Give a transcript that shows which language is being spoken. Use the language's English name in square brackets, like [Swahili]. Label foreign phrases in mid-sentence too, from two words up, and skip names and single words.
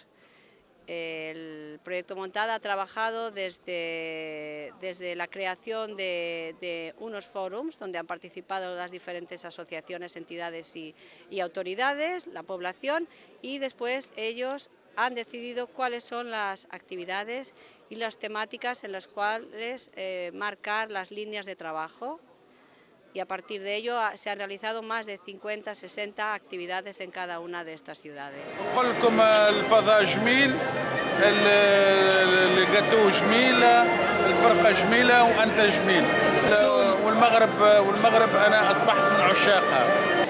[Spanish] El proyecto Montada ha trabajado desde la creación de unos forums donde han participado las diferentes asociaciones, entidades y autoridades, la población, y después ellos han decidido cuáles son las actividades y las temáticas en las cuales marcar las líneas de trabajo, y a partir de ello se han realizado más de 50, 60 actividades en cada una de estas ciudades. [Arabic] نقول لكم الفضاء جميل، الجاتو جميل، الفرقة جميلة وأنت جميل، والمغرب أنا أصبحت من عشاقها.